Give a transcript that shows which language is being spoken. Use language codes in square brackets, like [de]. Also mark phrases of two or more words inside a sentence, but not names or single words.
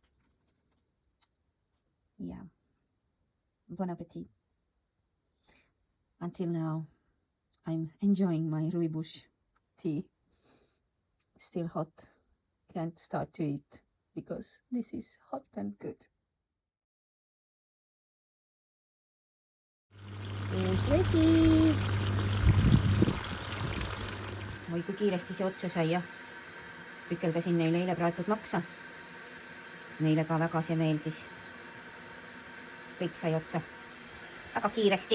[fr] Yeah. Bon appetit. [en] Until now, I'm enjoying my rooibos tea. Still hot. Can't start to eat because this is hot and good. [et] Vesi. Oi, kui kiiresti see otsa sai, jah. Tükeldasin neile eile praetud laksa. Neile ka väga see meeldis. Kõik sai otsa. Väga kiiresti.